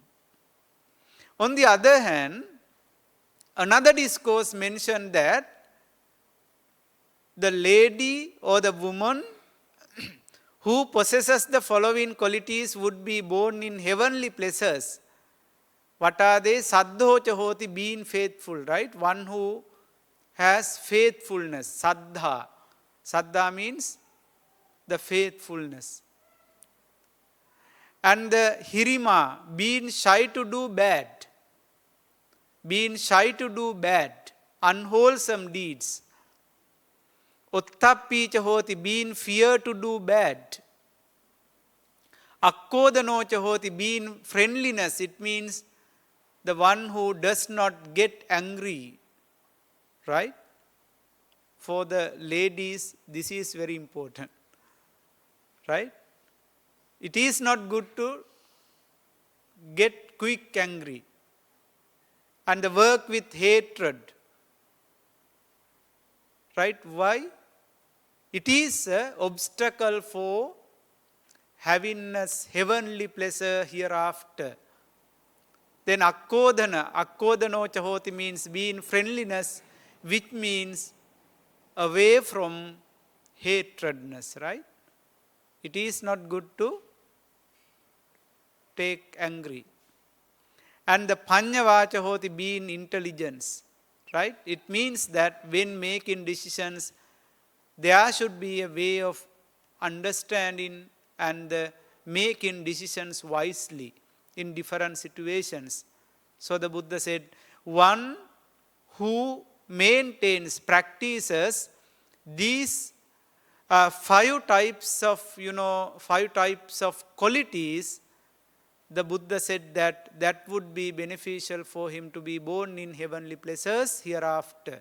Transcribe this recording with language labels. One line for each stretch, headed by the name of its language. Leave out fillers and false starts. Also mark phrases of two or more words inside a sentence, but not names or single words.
English: On the other hand, another discourse mentioned that the lady or the woman who possesses the following qualities would be born in heavenly places. What are they?
Pali: Saddhocha hoti,
English: being faithful, right? One who has faithfulness, saddha. Saddha means the faithfulness. And the hirima, being shy to do bad. Being shy to do bad, unwholesome deeds.
Pali: Uttappicha hoti,
English: being fear to do bad.
Pali: Akkodanocha hoti,
English: being friendliness. It means the one who does not get angry, right? For the ladies, this is very important, right? It is not good to get quick angry and work with hatred, right? Why? It is an obstacle for having a heavenly pleasure hereafter. Then
Pali: akkodanocha hoti
English: means being friendliness, which means away from hatredness, right? It is not good to take angry. And the
Pali: panyavacha hoti,
English: being intelligence, right? It means that when making decisions, there should be a way of understanding and making decisions wisely in different situations. So the Buddha said, one who maintains, practices these 5 types of, 5 types of qualities, the Buddha said that would be beneficial for him to be born in heavenly places hereafter.